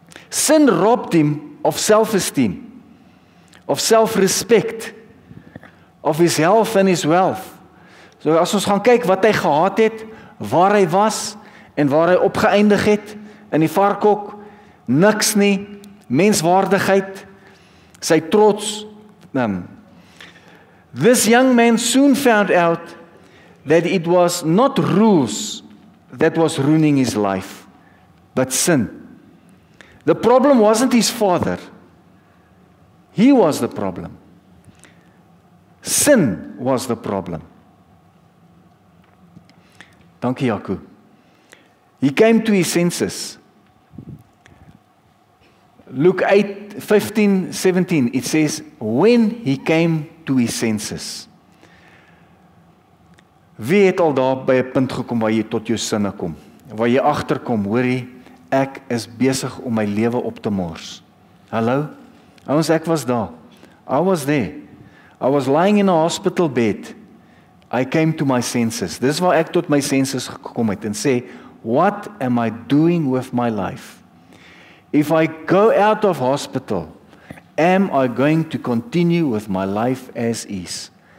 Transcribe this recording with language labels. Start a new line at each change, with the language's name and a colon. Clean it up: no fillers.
English: Sin robbed him of self-esteem, of self-respect, of his health and his wealth.
Afrikaans: So as ons gaan kyk wat hy gehad het, waar hy was en waar hy opgeëindig het in die varkhok, niks nie, menswaardigheid, sy trots.
English: This young man soon found out that it was not rules that was ruining his life, but sin. The problem wasn't his father. He was the problem. Sin was the problem.
Afrikaans: Dankie
English: Jaco. He came to his senses. Luke 8:15-17, it says, when he came to his senses.
Afrikaans: Wie het al daar by 'n punt gekom waar jy tot jou sinne kom? Waar jy agterkom, hoorie, ek is besig om my lewe op te mors. Hallo? Ouens, ek was daar.
English: I was there. I was lying in a hospital bed. I came to my senses.
Afrikaans: Dis waar ek tot my senses gekom het en sê,
English: what am I doing with my life? If I go out of hospital, am I going to continue with my life as is?